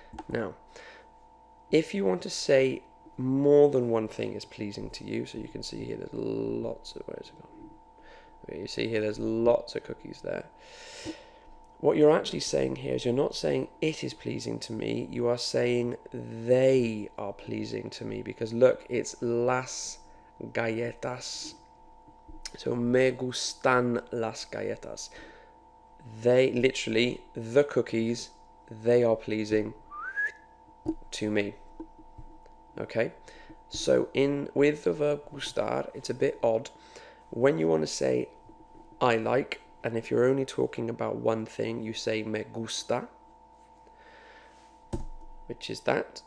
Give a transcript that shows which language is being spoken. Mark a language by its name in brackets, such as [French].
[English] Now, if you want to say more than one thing is pleasing to you, so you can see here there's lots of, where's it gone? You see here there's lots of cookies there. What you're actually saying here is you're not saying it is pleasing to me, you are saying they are pleasing to me, because look, it's [Spanish] las galletas. [English] So [Spanish] me gustan las galletas. [English] They, literally, the cookies, they are pleasing to me. Okay? So with the verb gustar, it's a bit odd. When you want to say I like, and if you're only talking about one thing, you say [Spanish] me gusta, [English] which is that.